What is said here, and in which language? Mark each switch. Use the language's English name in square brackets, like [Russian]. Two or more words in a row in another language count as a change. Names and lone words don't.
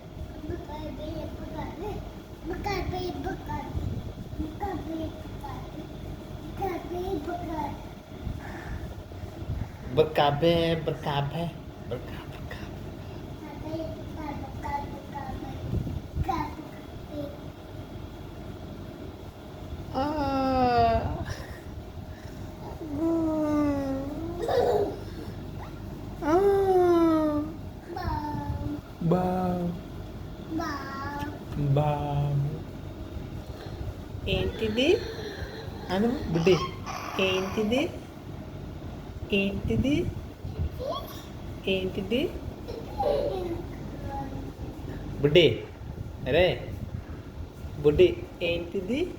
[Telugu] Berkabe, berkabe. Berkah, berkah. Ah. Ah. Bang. Bang. ఏంటిది? అను బుడ్డి. ఏంటిది? ఏంటిది? ఏంటిది? బుడ్డి. అరే బుడ్డి ఏంటిది?